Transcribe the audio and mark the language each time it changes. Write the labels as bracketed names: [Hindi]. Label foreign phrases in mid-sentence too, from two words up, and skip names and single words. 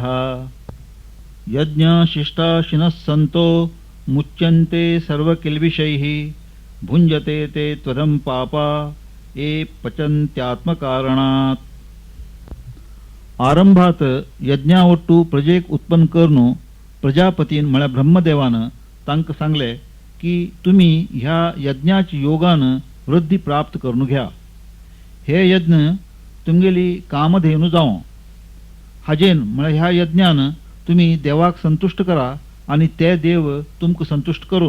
[Sanskrit] यज्ञशिष्टाशिनः सन्तो मुच्यन्ते सर्वकिल्बिषैः भुञ्जते ते त्वरं पापा ये पचन्त्यात्मकारणात्. [Konkani] आरंभात यज्ञावट्टू प्रजेक उत्पन्न करून प्रजापतीन म्हळ्यार ब्रह्मदेवान तांकां सांगले की तुम्ही ह्या यज्ञाच्या योगान वृद्धी प्राप्त करून घ्या. हे यज्ञ तुमगेली कामधेनू जावं. हाजेन म्हळ्यार ह्या यज्ञान तुम्ही देवाक संतुष्ट करा आणि ते देव तुमकां संतुष्ट करूत.